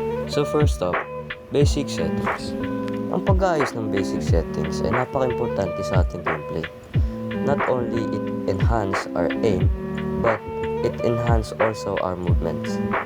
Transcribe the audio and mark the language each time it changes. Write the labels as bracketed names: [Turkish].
[English] So first up, basic settings. [Filipino] Ang pag-aayos ng basic settings ay napaka-importante sa ating gameplay. [English] Not only it enhance our aim, but it enhance also our movements.